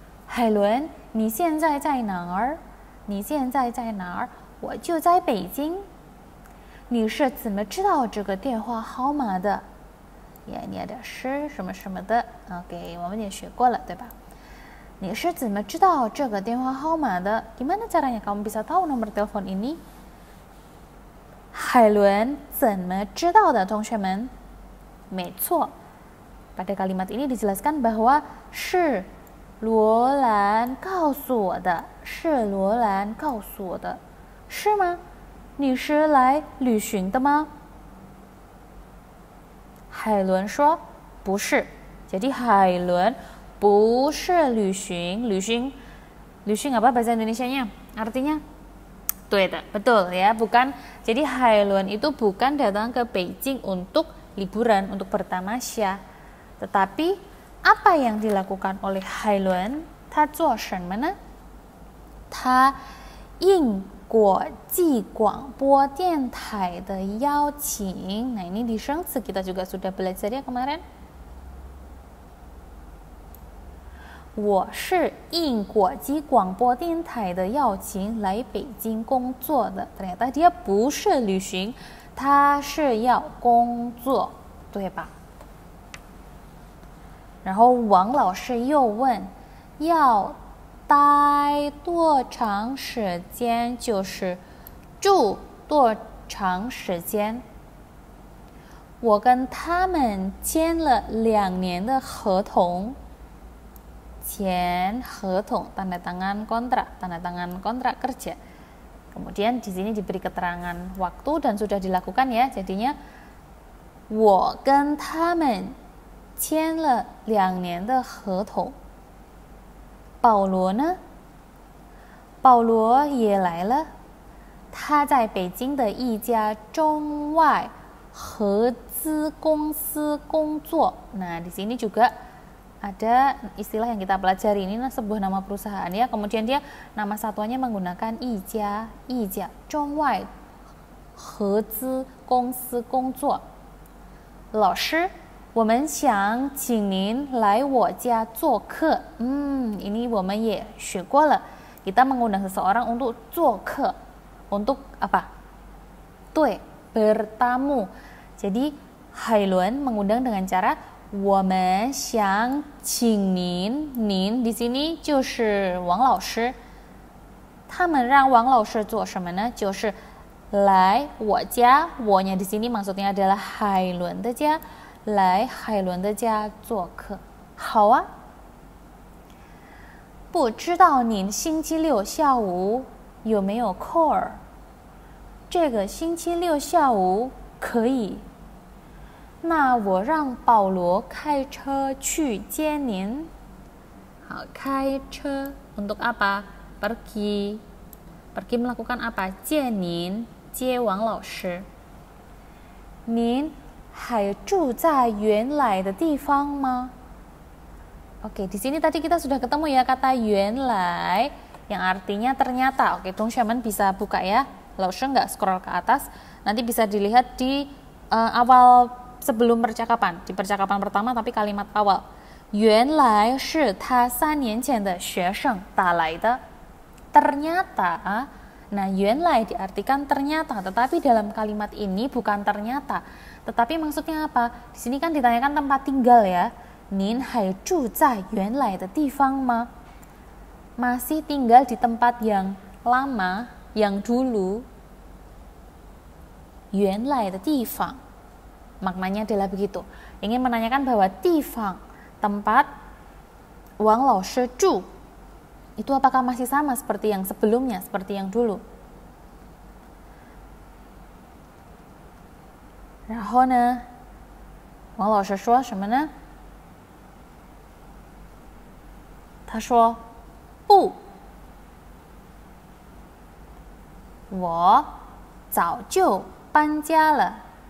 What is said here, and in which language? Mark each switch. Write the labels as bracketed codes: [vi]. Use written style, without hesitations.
[zh] Hailun, 你现在在哪儿？你现在在哪儿？我就在北京。你是怎么知道这个电话号码的？ [id] Ya, ini ada [zh] 是什么什么的 ，OK， 我们也学过了，对吧？你是怎么知道这个电话号码的？ [id] Gimana caranya kamu bisa tahu nomor telepon ini？ [zh] Hailun 怎么知道的，同学们？没错， [id] pada kalimat ini dijelaskan bahwa [zh] 是罗兰告诉我的，是罗兰告诉我的，是吗？你是来旅行的吗？ [id] Hailun [zh] 说不是， [id] jadi Hailun [zh] 不是旅行， [id] 旅行apa bahasa Indonesianya? Artinya? Betul ya, bukan. Jadi Hailun itu bukan datang ke Beijing untuk liburan, untuk bertamasya. Tetapi apa yang dilakukan oleh Hailun? [zh] 他做什么呢？他应国际广播电台的邀请。 [id] Nah, ini di Shengsi kita juga sudah belajar ya kemarin. [zh] 我是应国际广播电台的邀请来北京工作的。 [id] Ternyata dia [zh] 不是旅行，他是要工作，对吧？然后王老师又问，要待多长时间？就是住多长时间？我跟他们签了2年的合同。 [id] 签合同 tanda tangan kontrak kerja. Kemudian di sini diberi keterangan waktu dan sudah dilakukan ya. Jadinya [zh] 我跟他们签了2年的合同。保罗呢？保罗也来了，他在北京的一家中外合资公司工作。 [id] Nah, di sini juga ada istilah yang kita pelajari, ini sebuah nama perusahaan ya. Kemudian dia nama satuannya menggunakan [zh] 一家中外合资公司工作。老师，我们想请您来我家做客。 [id] Ini [zh] 我们也学过了。 [id] Kita mengundang seseorang untuk 做客， untuk apa? 对， bertamu. Jadi Hailun mengundang dengan cara [zh] 我们想请您， [id] 您 di sini [zh] 就是王老师。他们让王老师做什么呢？就是来我家，我nya [id] di sini maksudnya adalah [zh] Hailun的家，来Hailun的家做客。好啊。不知道您星期六下午有没有空儿？这个星期六下午可以。那我让保罗开车去接您。好，开车 [id] untuk apa? Pergi melakukan apa? [zh] 接您，接王老师。您还住在原来的地方吗？ [id] Oke, di sini tadi kita sudah ketemu ya kata 原来 yang artinya ternyata. Oke, teman-teman bisa buka ya. Langsung nggak scroll ke atas. Nanti bisa dilihat di awal sebelum percakapan, di percakapan pertama tapi kalimat awal. [zh] 原来是他3年前的学生打来的。 [id] Ternyata, nah 原来 diartikan ternyata, tetapi dalam kalimat ini bukan ternyata, tetapi maksudnya apa? Di sini kan ditanyakan tempat tinggal ya. [zh] 您还住在原来的地方吗？ [id] Masih tinggal di tempat yang lama, yang dulu. 原来的地方 maknanya adalah begitu. Ingin menanyakan bahwa 地方 tempat Wang Lao Shi Zhu itu apakah masih sama seperti yang sebelumnya, seperti yang dulu? [zh] 然后呢，王老师说什么呢？他说：“不，我早就搬家了。